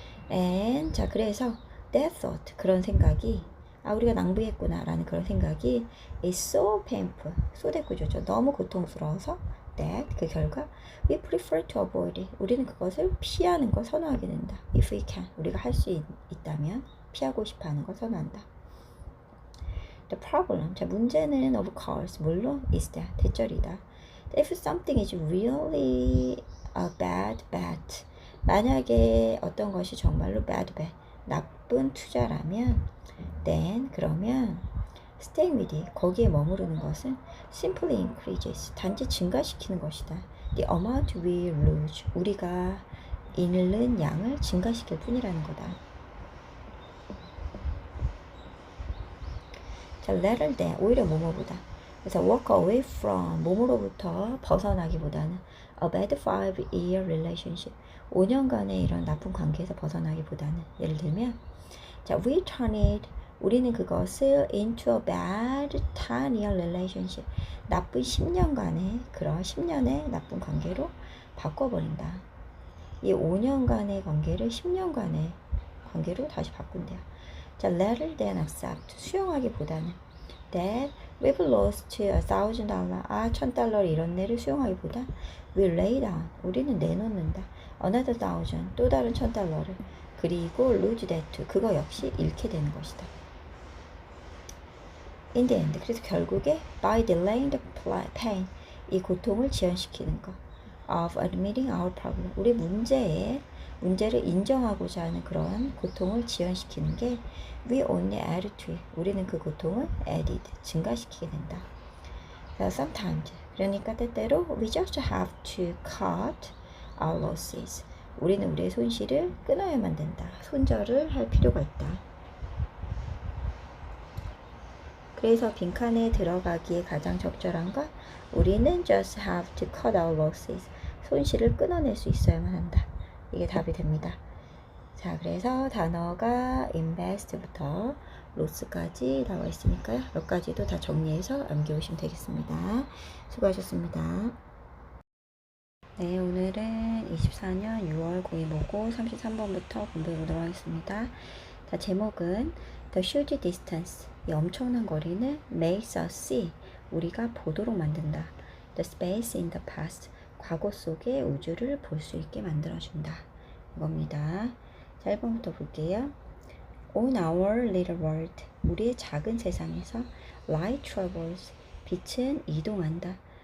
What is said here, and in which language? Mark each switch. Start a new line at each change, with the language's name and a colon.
English: and,
Korean: 자, 그래서
English: that thought,
Korean: 그런 생각이, 아, 우리가 낭비했구나 라는 그런 생각이
English: is so painful,
Korean: 소대구조죠. 너무 고통스러워서
English: that,
Korean: 그 결과
English: we prefer to avoid it,
Korean: 우리는 그것을 피하는 걸 선호하게 된다.
English: if we can,
Korean: 우리가 할 수 있다면 피하고 싶어하는 걸 선호한다.
English: The problem,
Korean: 자, 문제는
English: of course,
Korean: 물론
English: is that,
Korean: 대절이다.
English: If something is really a bad bet,
Korean: 만약에 어떤 것이 정말로
English: bad bet,
Korean: 나쁜 투자라면
English: then,
Korean: 그러면
English: stay with it,
Korean: 거기에 머무르는 것은
English: simply increases,
Korean: 단지 증가시키는 것이다.
English: The amount we lose,
Korean: 우리가 잃는 양을 증가시킬 뿐이라는 거다. 자,
English: rather than,
Korean: 오히려 뭐뭐보다. 그래서
English: walk away from,
Korean: 뭐뭐로부터 벗어나기보다는
English: a bad 5-year relationship,
Korean: 5년간의 이런 나쁜 관계에서 벗어나기보다는, 예를 들면 자,
English: we turn it
Korean: 우리는 그것을
English: into a bad 10-year relationship.
Korean: 나쁜 10년간의 그런 10년의 나쁜 관계로 바꿔버린다. 이 5년간의 관계를 10년간의 관계로 다시 바꾼대요.
English: 자, rather than accept.
Korean: 수용하기보다는
English: that we've lost $1,000.
Korean: 아, $1,000를 잃었네를 수용하기보다
English: we lay down.
Korean: 우리는 내놓는다.
English: another $1,000.
Korean: 또 다른 $1,000를. 그리고
English: lose that.
Korean: 그거 역시 잃게 되는 것이다.
English: in the end.
Korean: 그래서 결국에
English: by delaying the pain.
Korean: 이 고통을 지연시키는 것.
English: of admitting our problem.
Korean: 우리 문제를 인정하고자 하는 그러한 고통을 지연시키는 게
English: we only add to it.
Korean: 우리는 그 고통을 added, 증가시키게 된다.
English: sometimes,
Korean: 그러니까 때때로
English: we just have to cut our losses.
Korean: 우리는 우리의 손실을 끊어야만 된다. 손절을 할 필요가 있다. 그래서 빈칸에 들어가기에 가장 적절한 건 우리는
English: just have to cut our losses.
Korean: 손실을 끊어낼 수 있어야만 한다. 이게 답이 됩니다. 자, 그래서 단어가 invest부터 loss까지 나와 있으니까요. 몇 가지도 다 정리해서 암기하시면 되겠습니다. 수고하셨습니다. 네, 오늘은 24년 6월 고의모고 33번부터 공부해 보도록 하겠습니다. 자, 제목은
English: The huge distance,
Korean: 이 엄청난 거리는
English: makes us see,
Korean: 우리가 보도록 만든다.
English: The space in the past,
Korean: 과거 속의 우주를 볼 수 있게 만들어준다. 이겁니다. 자, 1번부터 볼게요.
English: On our little world,
Korean: 우리의 작은 세상에서
English: light travels,
Korean: 빛은 이동한다.